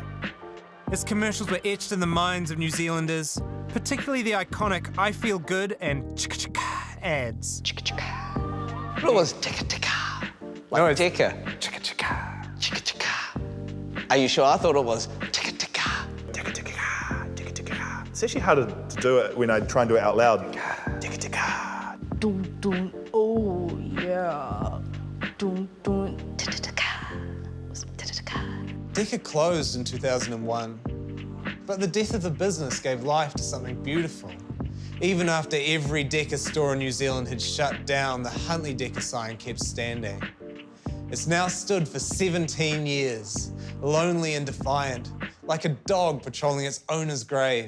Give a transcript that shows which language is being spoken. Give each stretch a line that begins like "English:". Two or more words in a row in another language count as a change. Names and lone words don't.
English: Its commercials were etched in the minds of New Zealanders, particularly the iconic I Feel Good and chicka-chicka ads. Chicka-chicka. It was tika-tika. Like No, it's DEKA. chicka-chicka. Chicka-chicka. Are you sure? I thought it was tika-tika. Tika-tika, tika-tika. It's actually harder to do it when I try and do it out loud. Tika-tika. Dun dun, oh yeah. Dun dun, ta-ta-ta-ka. Ta-ta-ta-ka. DEKA closed in 2001, but the death of the business gave life to something beautiful. Even after every DEKA store in New Zealand had shut down, the Huntly DEKA sign kept standing. It's now stood for 17 years, lonely and defiant, like a dog patrolling its owner's grave.